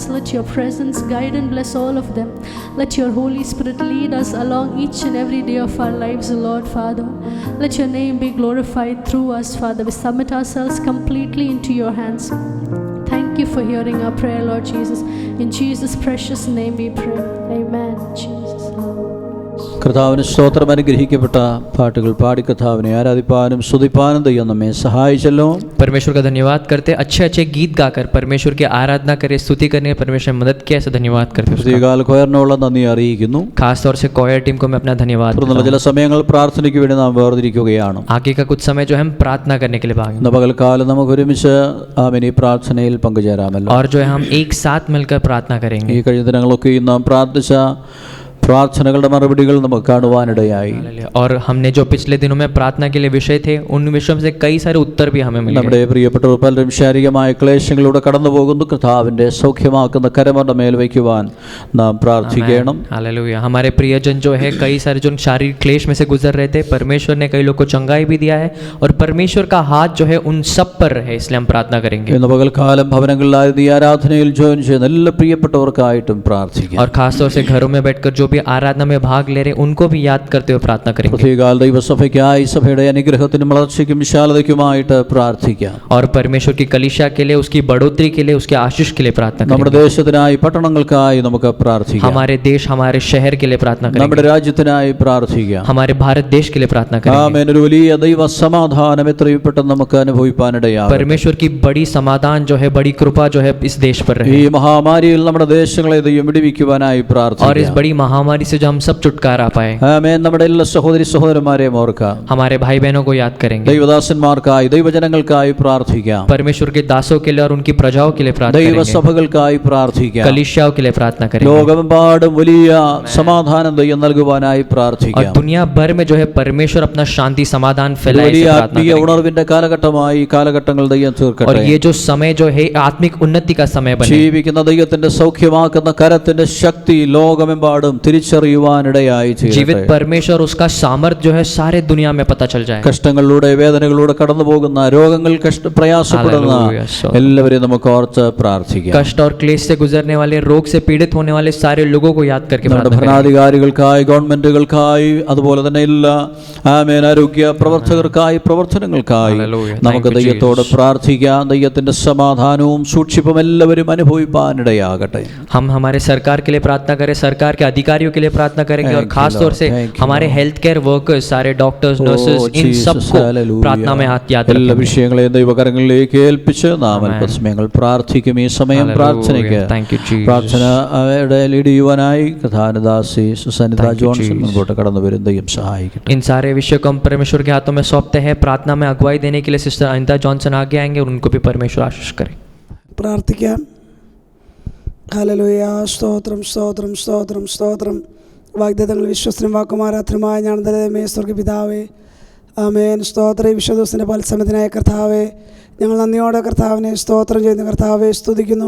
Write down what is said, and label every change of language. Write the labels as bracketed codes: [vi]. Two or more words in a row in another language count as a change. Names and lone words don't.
[en] Let your presence guide and bless all of them. Let your Holy Spirit lead us along each and every day of our lives, O Lord, Father. Let your name be glorified through us, Father. We submit ourselves completely into your hands. Thank you for hearing our prayer, Lord Jesus. In Jesus' precious name we pray. Amen. Jesus. [ml] കർത്താവിന് സ്തോത്രം. അനുഗ്രഹിക്കപ്പെട്ട പാട്ടുകൾ പാടി കർത്താവിനെ ആരാധിപ്പാനും സ്തുതിപ്പാനും ദൈവം നമ്മെ സഹായിച്ചല്ലോ. [hi] परमेश्वर का धन्यवाद करते, अच्छे अच्छे गीत गाकर परमेश्वर की आराधना करें, स्तुति करने में परमेश्वर ने मदद किया, ऐसे धन्यवाद करते हैं। [ml] പ്രത്യേകാൽ കൊയറിനുള്ള നന്ദി അറിയിക്കുന്നു. [hi] खास तौर से [en] choir team [hi] को मैं अपना धन्यवाद करता हूं। [ml] ചില സമയങ്ങൾ പ്രാർത്ഥനയ്ക്ക് വേണ്ടി നാം വേർതിരിക്കുകയാണ്. [hi] आगे का कुछ समय जो हम प्रार्थना करने के लिए भागेंगे, [ml] ഇന്ന് പകൽക്കാലം നമുക്ക് ഒരുമിച്ച് ഈ പ്രാർത്ഥനയിൽ പങ്കുചേരാമല്ലോ. [hi] और जो है हम एक साथ मिलकर प्रार्थना करेंगे। [ml] ഈ കഴിഞ്ഞ ദിനങ്ങളൊക്കെ നാം പ്രാർത്ഥിച്ച പ്രാർത്ഥനകളുടെ മറുപടികൾ നമുക്ക് കാണുവാനിടയായി. [hi] और हमने जो पिछले दिनों में प्रार्थना के लिए विषय थे उन विषयों से कई सारे उत्तर भी हमें मिले. [ml] നമ്മുടെ പ്രിയപ്പെട്ടവർ പലരും ശാരീരികമായ ക്ലേശങ്ങളിലൂടെ കടന്നു പോകുന്നു. കർത്താവിന്റെ സൗഖ്യമാക്കുന്ന കരമരുടെ മേൽ വയ്ക്കുവാൻ നാം പ്രാർത്ഥിക്കണം. [hi] हालेलुया. हमारे प्रियजन जो है कई सारे जो शारीरिक क्लेश में से गुजर रहे थे, परमेश्वर ने कई लोग को चंगाई भी दिया है और परमेश्वर का हाथ जो है उन सब पर है, इसलिए हम प्रार्थना करेंगे. [ml] ഇന്ന് പകൽക്കാലം ഭവനങ്ങളിലായി ഈ ആരാധനയിൽ ജോയിൻ ചെയ്യുന്ന എല്ലാ പ്രിയപ്പെട്ടവർക്കായിട്ടും പ്രാർത്ഥിക്കാം. [hi] और खासतौर से घरों में बैठकर जो भी आराधना में भाग ले रहे उनको भी याद करते हुए प्रार्थना करेंगे. [ml] പ്രത്യേകാൽ ദൈവസഭയ്ക്കായി സഭയുടെ അനുഗ്രഹത്തിനും വളർച്ചയ്ക്കും വിശാലതയ്ക്കുമായിട്ട് പ്രാർത്ഥിക്കാം. [hi] और परमेश्वर की कलीसिया के लिए, उसकी बढ़ोतरी के लिए, उसके आशीष के लिए प्रार्थना [ml] നമ്മുടെ [hi] करेंगे. [ml] ദേശത്തിനായി പട്ടണങ്ങൾക്കായി നമുക്ക് പ്രാർത്ഥിക്കാം. [hi] हमारे देश, हमारे शहर के लिए प्रार्थना [ml] നമ്മുടെ [hi] करेंगे. [ml] രാജ്യത്തിനായി പ്രാർത്ഥിക്കാം. [hi] हमारे भारत देश के लिए प्रार्थना करेंगे. [ml] ആമേൻ. ഒരു വലിയ ദൈവ സമാധാനം എത്രയും പെട്ടെന്ന് നമുക്ക് അനുഭവിപ്പാനിടയാകും. [hi] परमेश्वर की बड़ी समाधान जो है, बड़ी कृपा जो है इस देश पर [ml] ഈ [hi] रहे. [ml] മഹാമാരിയിൽ നമ്മുടെ ദേശങ്ങളെ ദൈവം വിടുവിക്കുവാനായി [hi] और इस [ml] പ്രാർത്ഥിക്കാം. [hi] बड़ी महामारी से जो हम सब छुटकारा पाए. [ml] ആമേൻ. നമ്മുടെ എല്ലാ സഹോദരി സഹോദരന്മാരെയും ഓർക്കാം. [hi] हमारे भाई बहनों को याद करेंगे. [ml] ദൈവദാസന്മാർക്കായി ദൈവജനങ്ങൾക്കായി പ്രാർത്ഥിക്കാം. [hi] परमेश्वर के दासों के लिए और उनकी प्रजाओं के लिए प्रार्थना करेंगे. [ml] ദൈവസഭകൾക്കായി പ്രാർത്ഥിക്കാം. [hi] कलीसियाओं के लिए प्रार्थना करेंगे. [ml] ലോകമെമ്പാടും വലിയ സമാധാനം ദൈവം നൽകുവാനായി [hi] और [ml] പ്രാർത്ഥിക്കാം. [hi] दुनिया भर में जो है परमेश्वर अपना शांति समाधान [ml] ഒരു [hi] फैलाए, [ml] വലിയ [hi] ऐसे प्रार्थना [ml] ആത്മീയ [hi] करेंगे. [ml] ഉണർവിന്റെ കാലഘട്ടമായി കാലഘട്ടങ്ങൾ ദൈവം [hi] और [ml] തീർക്കട്ടെ. [hi] ये जो समय जो है आत्मिक उन्नति का समय बने. [ml] ജീവിക്കുന്ന ദൈവത്തിന്റെ സൗഖ്യമാക്കുന്ന കരത്തിന്റെ ശക്തി ലോകമെമ്പാടും തിരിച്ചറിയുവാനിടയായി [hi] जीवित [ml] ചെയ്യട്ടെ. [hi] परमेश्वर उसका सामर्थ्य जो है सारे दुनिया में पता चल जाए. [ml] കഷ്ടങ്ങളിലൂടെ വേദനകളിലൂടെ കടന്നു പോകുന്ന രോഗങ്ങൾ പ്രയാസപ്പെടുന്ന [en] Hallelujah. [ml] എല്ലാവരെയും നമുക്ക് ഓർത്ത് പ്രാർത്ഥിക്കാം. [hi] कष्ट और क्लेश से गुजरने वाले, रोग से पीड़ित होने वाले सारे लोगों को याद करके [ml] നമ്മുടെ [hi] प्रार्थना करेंगे. [ml] ഭരണാധികാരികൾക്കായി, ഗവൺമെന്റുകൾക്കായി, അതുപോലെ തന്നെ എല്ലാ ആമേൻ ആരോഗ്യ പ്രവർത്തകർക്കായി, പ്രവർത്തനങ്ങൾക്കായി [en] Hallelujah. [ml] നമുക്ക് [en] Thank you, [ml] ദൈവത്തോട് [en] Jesus. [ml] പ്രാർത്ഥിക്കാം. ദൈവത്തിന്റെ സമാധാനവും സൂക്ഷിപ്പും എല്ലാവരും അനുഭവിപ്പാനിടയാകട്ടെ. [hi] हम हमारे सरकार के लिए प्रार्थना करें, सरकार के अधिकारियों के लिए प्रार्थना करेंगे. और [en] Thank you, [hi] खास तौर से [en] Lord. Thank you, [hi] हमारे [en] Lord. health care workers, [hi] सारे डॉक्टर्स, नर्सेस, इन [en] Jesus, [hi] सबको [en] hallelujah. [hi] प्रार्थना में हाथ याद [ml] എല്ലാ [hi] रखेंगे. [ml] വിഷയങ്ങളെയും ദൈവകരങ്ങളിലേക്ക് ഏൽപ്പിച്ച് നാം [en] Amen. [ml] അല്പസമയങ്ങൾ പ്രാർത്ഥിക്കും. ഈ സമയം [en] Hallelujah. [ml] പ്രാർത്ഥനയ്ക്ക് [en] Thank you, Jesus. [ml] പ്രാർത്ഥനയുടെ ലീഡ് ചെയ്യുവാനായി പ്രധാനദാസി സുസന്നിത [en] Thank you, [ml] ജോൺസൺ [en] Jesus. [ml] മുൻപോട്ട് കടന്നു വരും. ദൈവം സഹായിക്കട്ടെ. [hi] इन सारे विषयों को हम परमेश्वर के हाथों में सौंपते हैं. प्रार्थना में अगुवाई देने के लिए सिस्टर अनिता जॉनसन आगे आएंगे और उनको भी परमेश्वर आशीष करे. [ml] പ്രാർത്ഥിക്കാം. ഹല്ലേലൂയ. സ്തോത്രം സ്തോത്രം സ്തോത്രം സ്തോത്രം. വാഗ്ദത്തങ്ങൾ വിശ്വസ്തനും വാക്കുമാരാത്രമായ ഞാൻ ദൈവമേ സ്വർഗ്ഗപിതാവേ, ആമേൻ. സ്തോത്ര വിശ്വദിവസത്തിൻ്റെ പൽസമയത്തിനായ കർത്താവേ, ഞങ്ങൾ നന്ദിയോടെ കർത്താവിനെ സ്തോത്രം ചെയ്യുന്ന കർത്താവെ സ്തുതിക്കുന്നു.